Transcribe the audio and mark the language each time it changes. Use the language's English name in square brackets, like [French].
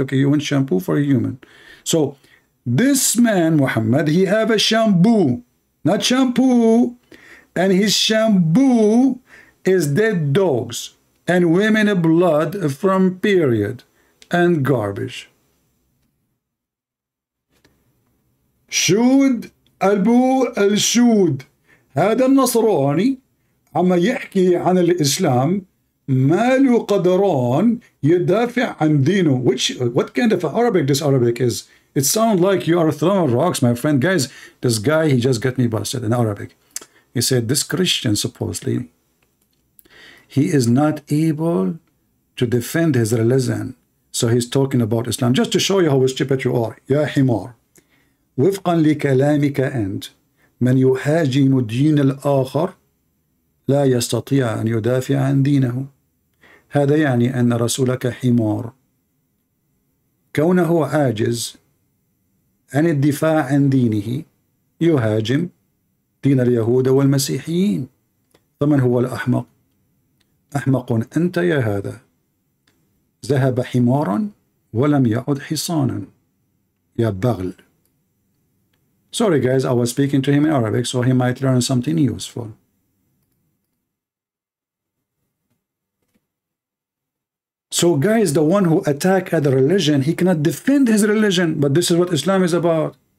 [English] Okay, you want shampoo for a human. So, this man, Muhammad, he have a shampoo. Not shampoo. And his shampoo is dead dogs and women blood from period and garbage. [Arabic] شود أبو الشود هذا النصراني عم يحكي عن الإسلام ماله قدران يدافع عن دينه. [English] What kind of Arabic this Arabic is? It sounds like you are throwing rocks, my friend. Guys, this guy, he just got me busted in Arabic. He said this Christian, supposedly, he is not able to defend his religion. So he's talking about Islam. Just to show you how stupid you are. [Arabic] يا حمار. وفقا لكلامك أنت من يهاجم دين الآخر لا يستطيع أن يدافع عن دينه. هذا يعني أن رسولك حمار كونه عاجز عن الدفاع عن دينه يهاجم دين اليهود والمسيحيين. فمن هو الأحمق؟ أحمق أنت يا هذا. ذهب حمارا ولم يعد حصانا يا بغل. [English] Sorry guys, I was speaking to him in Arabic, so he might learn something useful. So guys, the one who attack other religion, he cannot defend his religion, but this is what Islam is about.